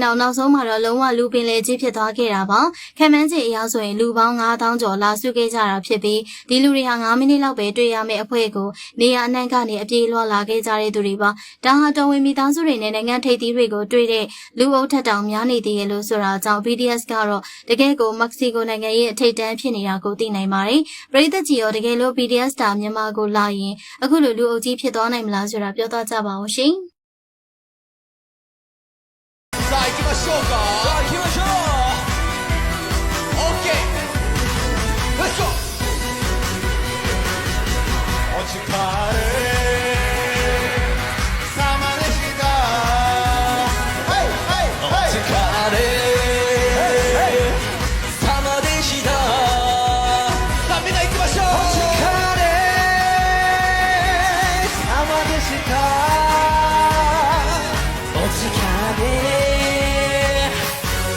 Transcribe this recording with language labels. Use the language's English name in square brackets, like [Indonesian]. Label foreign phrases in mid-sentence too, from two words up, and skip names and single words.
[Burmese] နောက်ဆုံးမှာတော့လုံးဝလူပင်လေကြီးဖြစ်သွားခဲ့တာပါခံမှန်းခြေအရဆိုရင်လူပေါင်း9000ကျော်လာစုခဲ့ကြတာဖြစ်ပြီးဒီလူတွေဟာ9မိနစ်လောက်ပဲတွေ့ရမယ့်အဖွဲ့ကိုနေရာအနှံ့ကနေအပြေးလွှာလာခဲ့ကြတဲ့သူတွေပါဒါဟာတော်ဝင်မိသားစုတွေနဲ့နိုင်ငံထိပ်သီးတွေကိုတွေ့တဲ့လူအုပ်ထက်တောင်များနေသေးတယ်လို့ဆိုတာကြောင့် BTS ကတော့တကယ်ကိုမက္ကဆီကိုနိုင်ငံရဲ့အထိပ်တန်းဖြစ်နေတာကိုသိနိုင်ပါတယ်ပရိသတ်ကြီးရောတကယ်လို့ BTS တာမြန်မာကိုလာရင်အခုလိုလူအုပ်ကြီးဖြစ်သွားနိုင်မလားဆိုတာပြောသွားကြပါဦးရှင် [Japanese] さあ行きましょうかさあ行きましょう [English] OK Let's go [Japanese] お疲れ様でしたはいはいはいお疲れ様でしたさあみんな行きましょうお疲れ様でしたお疲れ